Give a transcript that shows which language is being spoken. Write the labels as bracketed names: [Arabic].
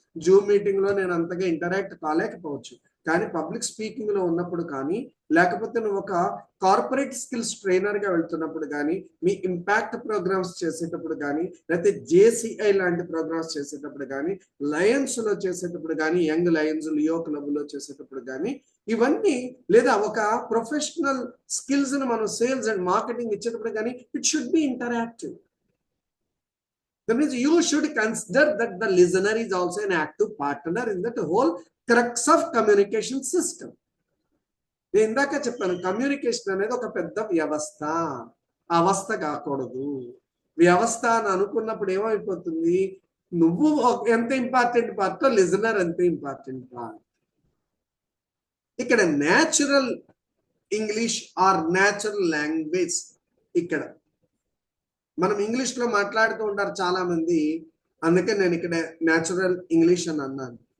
[Telugu] Zoom meeting లో నేను అంతగా ఇంటరాక్ట్ కాలేకపోవచ్చు, కానీ పబ్లిక్ స్పీకింగ్ లో ఉన్నప్పుడు కానీ, లేకపోతే నువ్వు ఒక కార్పొరేట్ స్కిల్స్ ట్రైనర్ గా వెళ్తున్నప్పుడు కానీ, మీ ఇంపాక్ట్ ప్రోగ్రామ్స్ చేసేటప్పుడు కానీ, లేకపోతే జేసిఐ లాంటి ప్రోగ్రామ్స్ చేసేటప్పుడు కానీ, లయన్స్ లో చేసేటప్పుడు కానీ, యంగ్ లయన్స్ లియో క్లబ్ లో చేసేటప్పుడు కానీ, ఇవన్నీ లేదా ఒక ప్రొఫెషనల్ స్కిల్స్ ని మనం సేల్స్ అండ్ మార్కెటింగ్ ఇచ్చేటప్పుడు కానీ, [English] It should be interactive. That means you should consider that the listener is also an active partner in that whole crux of communication system. [Telugu] నేను ఇందాక చెప్పాను, కమ్యూనికేషన్ అనేది ఒక పెద్ద వ్యవస్థ, అవస్థ కాకూడదు. వ్యవస్థ అని అనుకున్నప్పుడు ఏమైపోతుంది, నువ్వు ఎంత ఇంపార్టెంట్ పార్ట్, లిజనర్ ఎంత ఇంపార్టెంట్ పార్ట్. ఇక్కడ natural English are natural language, ఇక్కడ మనం ఇంగ్లీష్ లో మాట్లాడుతూ ఉంటారు చాలా మంది, అందుకే నేను ఇక్కడ న్యాచురల్ ఇంగ్లీష్ అని అన్నాను.